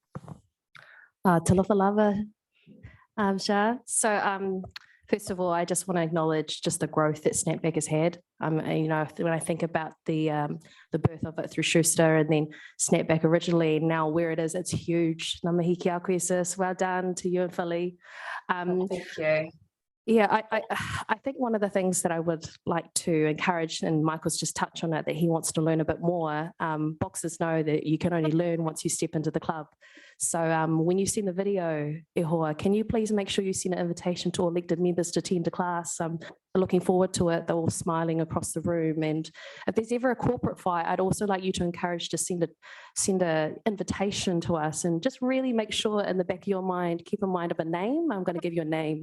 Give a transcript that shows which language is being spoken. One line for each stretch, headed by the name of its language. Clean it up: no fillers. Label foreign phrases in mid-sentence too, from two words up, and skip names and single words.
Samoan: Talofa lava, Shah.
English: So first of all, I just want to acknowledge just the growth that Snapback has had. You know, when I think about the birth of it through Schuster and then Snapback originally, now where it is, it's huge.
Māori: Ngā mihi ki a koe,
English: sis. Well done to you and Philly. Thank you. Yeah, I think one of the things that I would like to encourage, and Michael's just touched on it, that he wants to learn a bit more. Boxers know that you can only learn once you step into the club. So when you send the video,
Māori: e hoa,
English: can you please make sure you send an invitation to all elected members to attend the class? I'm looking forward to it. They're all smiling across the room. And if there's ever a corporate fight, I'd also like you to encourage to send an invitation to us, and just really make sure in the back of your mind, keep in mind of a name. I'm going to give you a name.